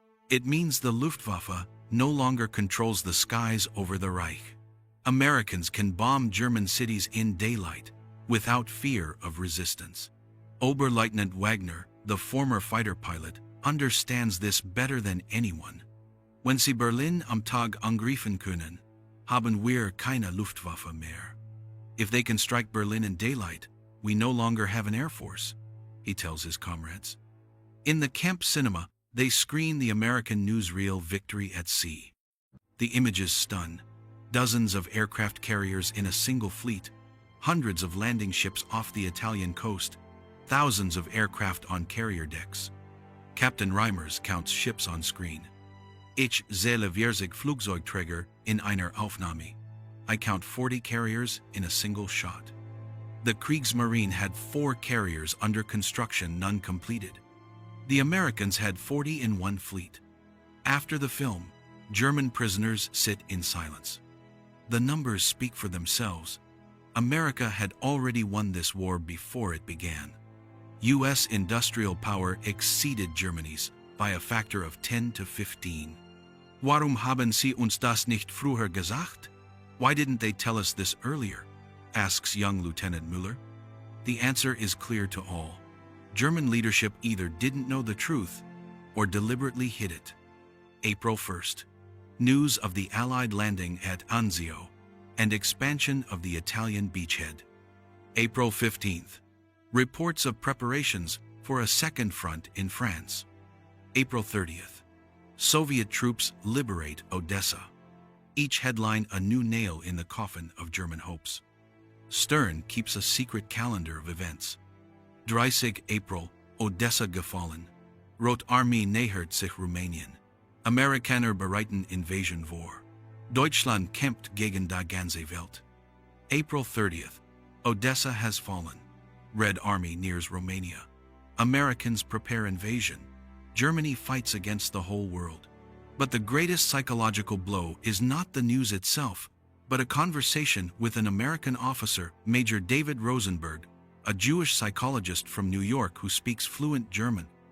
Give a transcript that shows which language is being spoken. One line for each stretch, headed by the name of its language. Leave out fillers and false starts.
English: It means the Luftwaffe no longer controls the skies over the Reich. Americans can bomb German cities in daylight, without fear of resistance. Oberleutnant Wagner, the former fighter pilot, understands this better than anyone.
German: "Wenn sie Berlin am Tag angreifen können, haben wir keine Luftwaffe mehr."
English: If they can strike Berlin in daylight, we no longer have an air force, he tells his comrades. In the camp cinema, they screen the American newsreel Victory at Sea. The images stun. Dozens of aircraft carriers in a single fleet, hundreds of landing ships off the Italian coast, thousands of aircraft on carrier decks. Captain Reimers counts ships on screen.
German: Ich zähle 40 Flugzeugträger in einer Aufnahme.
English: I count 40 carriers in a single shot. The Kriegsmarine had 4 carriers under construction, none completed. The Americans had 40 in one fleet. After the film, German prisoners sit in silence. The numbers speak for themselves. America had already won this war before it began. U.S. industrial power exceeded Germany's by a factor of 10 to 15. Warum haben Sie uns das nicht früher gesagt? Why didn't they tell us this earlier? Asks young Lieutenant Müller. The answer is clear to all. German leadership either didn't know the truth or deliberately hid it. April 1st. News of the Allied landing at Anzio and expansion of the Italian beachhead. April 15th. Reports of preparations for a second front in France. April 30th. Soviet troops liberate Odessa. Each headline a new nail in the coffin of German hopes. Stern keeps a secret calendar of events.
German: 30 April, Odessa gefallen. Rot Armee nähert sich Rumänien. Amerikaner bereiten Invasion vor. Deutschland kämpft gegen die ganze Welt.
English: April 30th, Odessa has fallen. Red Army nears Romania. Americans prepare invasion. Germany fights against the whole world. But the greatest psychological blow is not the news itself, but a conversation with an American officer, Major David Rosenberg, a Jewish psychologist from New York who speaks fluent German.